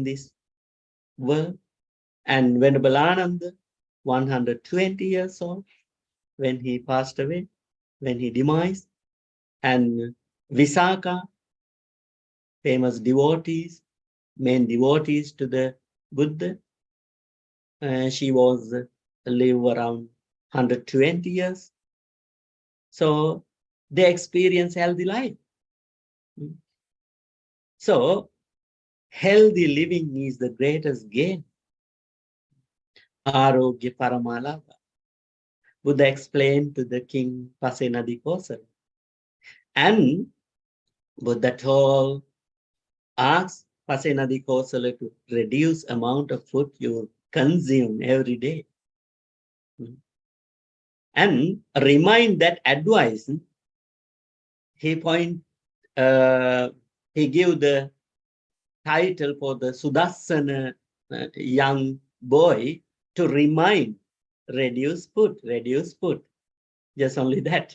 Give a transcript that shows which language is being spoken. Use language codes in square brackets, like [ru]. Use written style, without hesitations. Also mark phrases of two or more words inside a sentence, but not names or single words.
[en] this world, and Venerable Ananda, 120 years old, when he passed away, when he demised, and Vissāsa, famous devotees, main devotees to the Buddha, she was live around 120 years. So they experience healthy life. So healthy living is the greatest gain. [pi] Arōgyā paramā lābhā. [en] Buddha explained to the king Pasenadikosala. And Buddha told, ask Pasenadikosala to reduce amount of food you consume every day. And remind that advice, he gave the title for the Sudassana young boy to remind, reduce food, just only that.